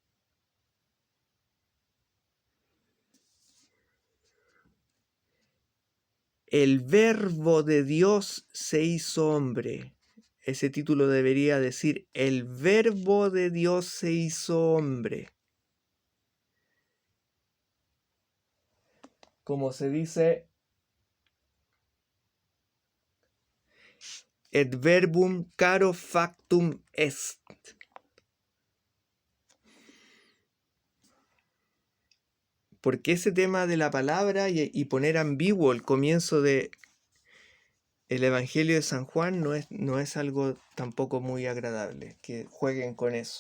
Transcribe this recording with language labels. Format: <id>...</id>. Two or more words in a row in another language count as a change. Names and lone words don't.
<es>El verbo de Dios se hizo hombre. Ese título debería decir, el verbo de Dios se hizo hombre. Como se dice,</es> <la>et verbum caro factum est.</la> <es>Porque ese tema de la palabra y poner ambiguo el comienzo de el Evangelio de San Juan no es algo tampoco muy agradable, que jueguen con eso.</es>